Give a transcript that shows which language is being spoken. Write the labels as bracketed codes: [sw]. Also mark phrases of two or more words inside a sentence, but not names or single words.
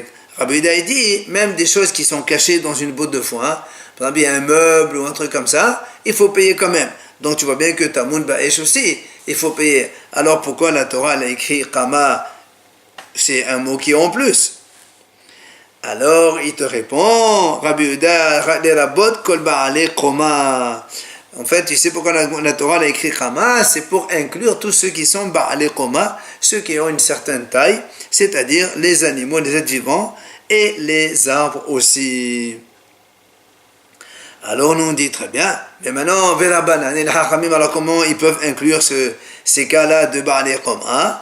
[fr] Rabbi Yehuda dit même des choses qui sont cachées dans une botte de foin, par exemple, un meuble ou un truc comme ça, il faut payer quand même. Donc tu vois bien que [he] טמון באש [fr] aussi, il faut payer. Alors pourquoi la Torah a écrit Kama, c'est un mot qui est en plus? Alors il te répond, Rabbi Yehuda, les [he] רבות כל בעלי קומה. [fr] En fait, tu sais pourquoi la Torah a écrit Kama, c'est pour inclure tous ceux qui sont [he] בעלי קומה, [fr] ceux qui ont une certaine taille, c'est-à-dire les animaux, les êtres vivants et les arbres aussi. Alors nous on dit très bien, mais maintenant, Verabanan et les Hachamim, alors comment ils peuvent inclure ces cas-là de [he] בעלי קומה?